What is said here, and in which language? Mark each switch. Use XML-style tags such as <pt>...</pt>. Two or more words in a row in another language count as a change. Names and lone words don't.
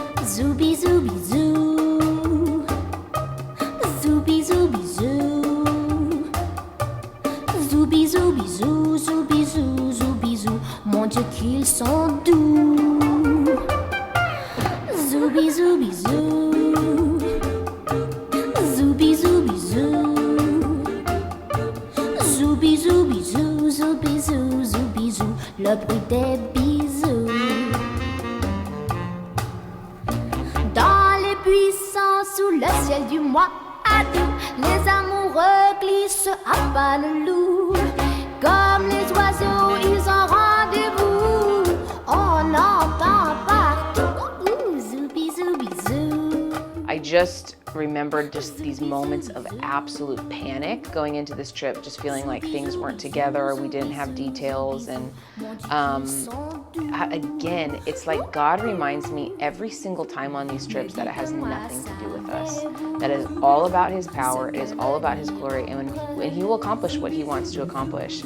<fr>Zooby zooby zoo, zooby zooby zoo, zooby zooby zoo, zooby zoo, zooby zoo. Mon Dieu qu'ils sont doux. Zooby zooby zoo, zooby zooby zoo, zooby zooby zoo, zooby zoo, zooby zoo. Le bruit des bisous. Sous le ciel du mois d'août, les amoureux glissent à pas le loup. Comme les oiseaux, ils ont rendez-vous. On entend partout. Zooby, zooby, zoo.</fr> <en>I just remembered just these moments of absolute panic going into this trip, just feeling like things weren't together, we didn't have details, and again, it's like God reminds me every single time on these trips that it has nothing to do with us, that it is all about His power, it is all about His glory, and He will accomplish what He wants to accomplish.</en>